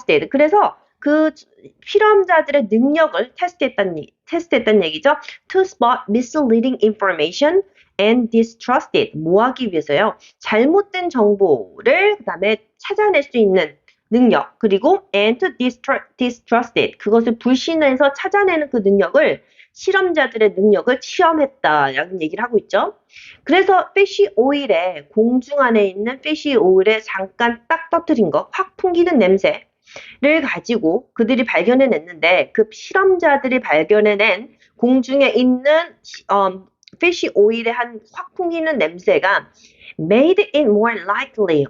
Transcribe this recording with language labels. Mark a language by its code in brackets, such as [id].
[ko] 그래서 그 실험자들의 능력을 테스트했다는 얘기죠. [en] To spot misleading information and distrust it. [ko] 뭐 하기 위해서요? 잘못된 정보를 그 다음에 찾아낼 수 있는 능력, 그리고 [en] and to distrust it. [ko] 그것을 불신해서 찾아내는 그 능력을, 실험자들의 능력을 시험했다라는 얘기를 하고 있죠. 그래서 fish oil에, 공중 안에 있는 fish oil에 잠깐 딱 터뜨린 거, 확 풍기는 냄새를 가지고 그들이 발견해냈는데, 그 실험자들이 발견해낸 공중에 있는 fish oil의 한 확 풍기는 냄새가 [en] made it more likely.